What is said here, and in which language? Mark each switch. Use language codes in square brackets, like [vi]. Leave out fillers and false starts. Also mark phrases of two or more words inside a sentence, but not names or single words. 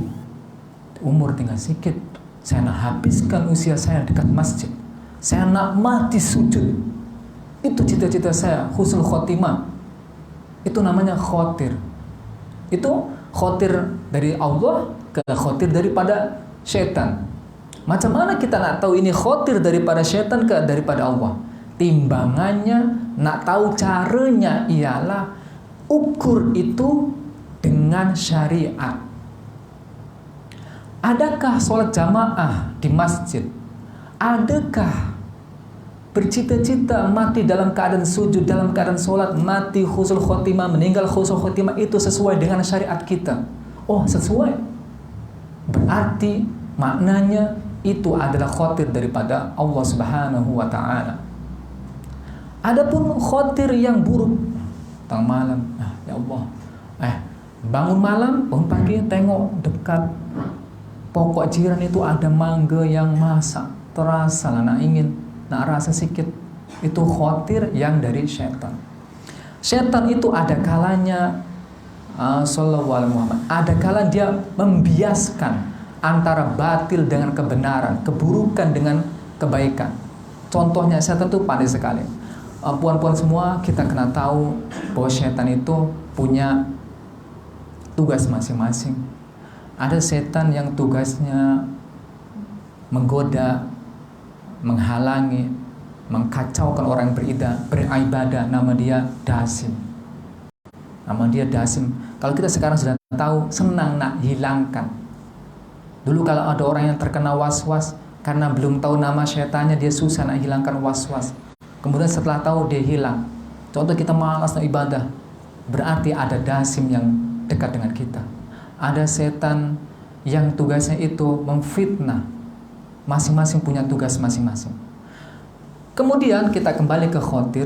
[ms] Umur tinggal sedikit. Saya nak habiskan usia saya dekat masjid. Saya nak mati sujud. Itu cita-cita saya, [ar] حسن الخاتمة. [ms] Itu namanya khotir. Itu khotir dari Allah ke khotir daripada syaitan. Macam mana kita nak tahu ini khotir daripada syaitan ke daripada Allah? Timbangannya, nak tahu caranya ialah ukur itu dengan syariat. Adakah sholat jamaah di masjid? Adakah bercita-cita mati dalam keadaan sujud, dalam keadaan sholat, mati [ar] حسن الخاتمة, [ms] meninggal [ar] حسن الخاتمة, [ms] itu sesuai dengan syariat kita? Oh, sesuai. Berarti maknanya itu adalah khotir daripada Allah [ar] سبحانه وتعالى. [ms] Adapun khotir yang buruk, tengah malam, ya Allah, bangun malam, bangun pagi, tengok dekat pokok jiran itu ada mangga yang masak, terasa lah nak rasa sikit. Itu khotir yang dari syaitan. Syaitan itu ada kalanya [ar] صلى الله عليه محمد, [ms] ada kala dia membiaskan antara batil dengan kebenaran, keburukan dengan kebaikan. Contohnya syaitan itu pandai sekali. Puan-puan semua, kita kena tahu bahwa syaitan itu punya tugas masing-masing. Ada setan yang tugasnya menggoda, menghalangi, mengkacaukan orang beribadah. Nama dia Dasim. Nama dia Dasim. Kalau kita sekarang sudah tahu, senang nak hilangkan. Dulu kalau ada orang yang terkena was-was, karena belum tahu nama syaitannya, dia susah nak hilangkan was-was. Kemudian setelah tahu, dia hilang. Contoh kita malas nak ibadah, berarti ada Dasim yang dekat dengan kita. Ada setan yang tugasnya itu memfitnah. Masing-masing punya tugas masing-masing. Kemudian kita kembali ke khotir.